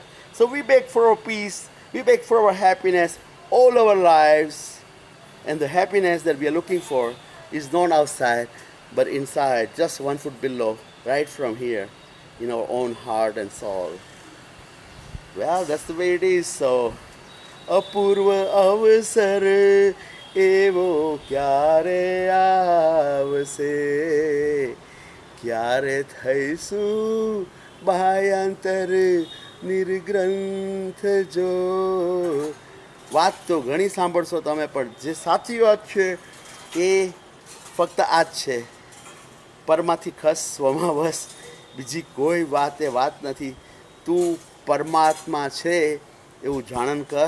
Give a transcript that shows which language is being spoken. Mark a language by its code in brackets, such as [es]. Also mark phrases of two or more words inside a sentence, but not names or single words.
[en] So we beg for our peace, we beg for our happiness all our lives, and the happiness that we are looking for is not outside but inside, just 1 foot below, right from here, in our own heart and soul. Well, that's the way it is. [gu] So અપૂર્વ અવસર એવો ક્યારે આવશે ક્યારે થઈશું બાહ્યાંતર નિર્ગ્રંથ જો. વાત તો ઘણી સાંભળશો તમે, પણ જે સાચી વાત છે એ ફક્ત આ જ છે. પરમાંથી ખસ સ્વમાં વસ, બીજી કોઈ વાત એ વાત નથી. તું પરમાત્મા છે એવું જાણન કર.